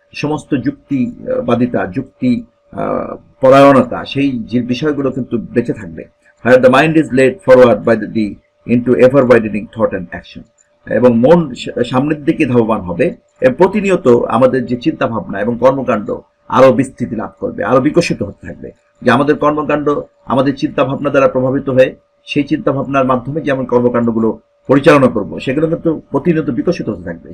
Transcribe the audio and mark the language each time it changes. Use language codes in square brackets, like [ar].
[bn] সমস্ত যুক্তিবাদিতা, যুক্তি পরায়ণতা, সেই যে বিষয়গুলো কিন্তু বেঁচে থাকবে। [en] Where the mind is led forward by the into ever-widening thought and action। [bn] এবং মন সামনের দিকে ধাবমান হবে, প্রতিনিয়ত আমাদের যে চিন্তা ভাবনা এবং কর্মকাণ্ড আরো বিস্তৃতি লাভ করবে, আরো বিকশিত হতে থাকবে। যে আমাদের কর্মকাণ্ড আমাদের চিন্তা ভাবনা দ্বারা প্রভাবিত হয়ে সেই চিন্তা ভাবনার মাধ্যমে যে আমরা কর্মকাণ্ডগুলো পরিচালনা করব, সেগুলো কিন্তু প্রতিনিয়ত বিকশিত হতে থাকবে।